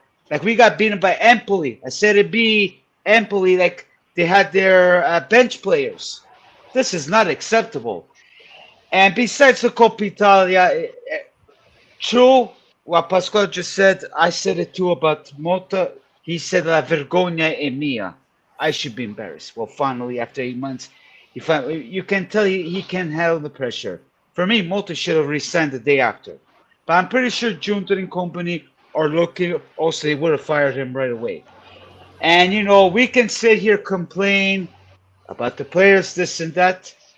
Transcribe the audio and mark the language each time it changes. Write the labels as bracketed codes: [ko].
[en] Like we got beaten by Empoli, a Serie B Empoli, like they had their bench players. This is not acceptable. And besides the Coppa Italia, true what Pasquale just said, I said it too about Mota. He said, [it] La vergogna è mia. [en] I should be embarrassed. Well, finally, after 8 months, you can tell he can handle the pressure. For me, Mota should have resigned the day after. But I'm pretty sure Junta and company are looking, also, they would have fired him right away. And, we can sit here complain about the players, this and that.